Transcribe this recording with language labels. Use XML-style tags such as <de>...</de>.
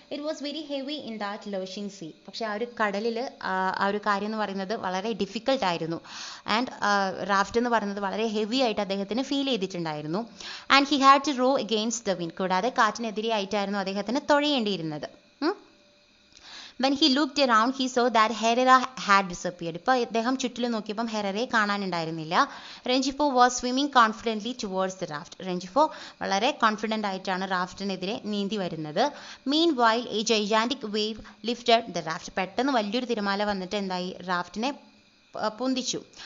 <en>It was very heavy in that lurching sea.</en> <ml>പക്ഷേ ആ ഒരു കടലിൽ ആ ഒരു കാര്യം എന്ന് പറയുന്നത് വളരെ ഡിഫിക്കൽട്ട് ആയിരുന്നു. ആൻഡ് റാഫ്റ്റ് എന്ന് പറയുന്നത് വളരെ ഹെവി ആയിട്ട് അദ്ദേഹത്തിന് ഫീൽ ചെയ്തിട്ടുണ്ടായിരുന്നു.</ml> <en>And he had to row against the wind.</en> <ml>കൂടാതെ കാറ്റിനെതിരെ ആയിട്ടായിരുന്നു അദ്ദേഹത്തിന് തുഴയേണ്ടിയിരുന്നത്.</ml> <en>When he looked around, he saw that Herrera had disappeared.</en> <ml>ഇപ്പോൾ അദ്ദേഹം ചുറ്റിലും നോക്കിയപ്പം ഹെററെ കാണാനുണ്ടായിരുന്നില്ല.</ml> <en>Renjifo was swimming confidently towards the raft.</en> <ml>റെഞ്ചിഫോ വളരെ കോൺഫിഡൻ്റ് ആയിട്ടാണ് റാഫ്റ്റിനെതിരെ നീന്തി വരുന്നത്.</ml> <en>Meanwhile a gigantic wave lifted the raft.</en> <ml>പെട്ടെന്ന് വലിയൊരു തിരമാല വന്നിട്ട് എന്തായി, റാഫ്റ്റിനെ പൊന്തിച്ചു.</ml>